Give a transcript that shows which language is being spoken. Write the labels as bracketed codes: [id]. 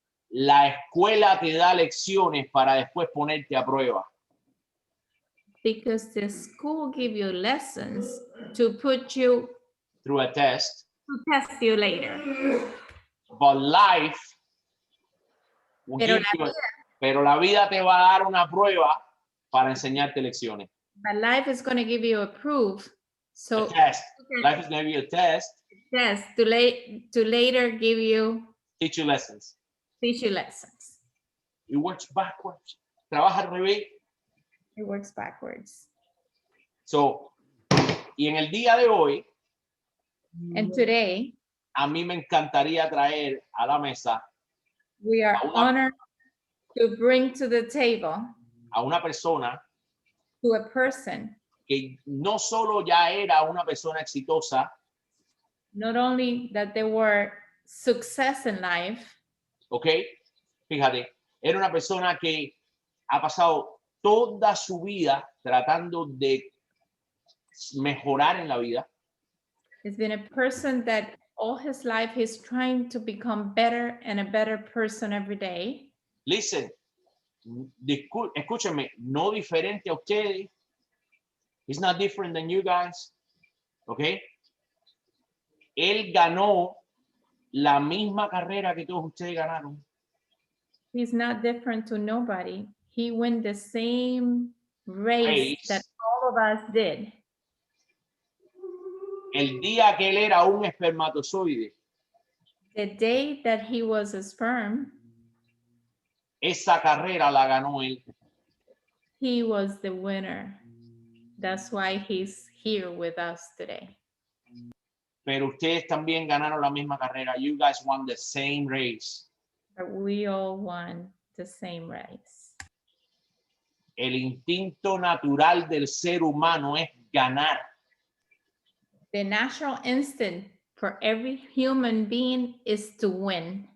[es] la escuela te da lecciones para después ponerte a prueba. [en] because the school give you lessons to put you Through a test. to test you later. But life will [es] Pero [en] give you [es] pero la vida te va a dar una prueba para enseñarte lecciones. [en] But life is going to give you a proof. So A test. Life is going to be a test. yes, to later give you Teach you lessons. teach you lessons. It works backwards. [es] Trabaja al revés. [en] It works backwards. [es] So, y en el día de hoy, [en] And today, [es] a mí me encantaría traer a la mesa [en] we are honored to bring to the table [es] a una persona [en] to a person, [es] que no solo ya era una persona exitosa, [en] not only that they were success in life, [es] ¿ok? Fíjate, era una persona que ha pasado toda su vida tratando de mejorar en la vida. [en] it's been a person that all his life he's trying to become better and a better person every day. Listen, [es] escúchame, no diferente a ustedes. [en] He's not different than you guys. [es] ¿Ok? Él ganó la misma carrera que todos ustedes ganaron. [en] He's not different to nobody. He won the same race that all of us did. [es] El día que él era un espermatozoide, [en] The day that he was a sperm, [es] esa carrera la ganó él. [en] He was the winner. That's why he's here with us today. [es] Pero ustedes también ganaron la misma carrera. [en] You guys won the same race. But we all won the same race. [es] El instinto natural del ser humano es ganar. [en] The natural instinct for every human being is to win.